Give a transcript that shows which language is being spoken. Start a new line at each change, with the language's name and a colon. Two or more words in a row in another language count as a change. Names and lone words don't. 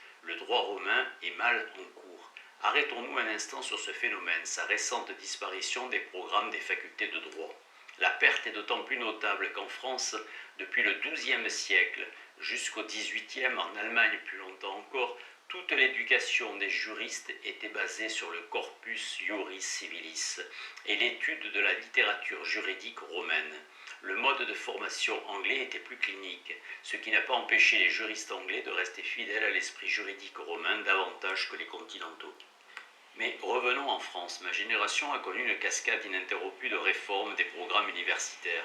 French: Le droit romain est mal en cours. Arrêtons-nous un instant sur ce phénomène, sa récente disparition des programmes des facultés de droit. La perte est d'autant plus notable qu'en France, depuis le XIIe siècle jusqu'au XVIIIe, en Allemagne plus longtemps encore, toute l'éducation des juristes était basée sur le
Latin: corpus iuris civilis
French: et l'étude de la littérature juridique romaine. Le mode de formation anglais était plus clinique, ce qui n'a pas empêché les juristes anglais de rester fidèles à l'esprit juridique romain davantage que les continentaux. Mais revenons en France. Ma génération a connu une cascade ininterrompue de réformes des programmes universitaires.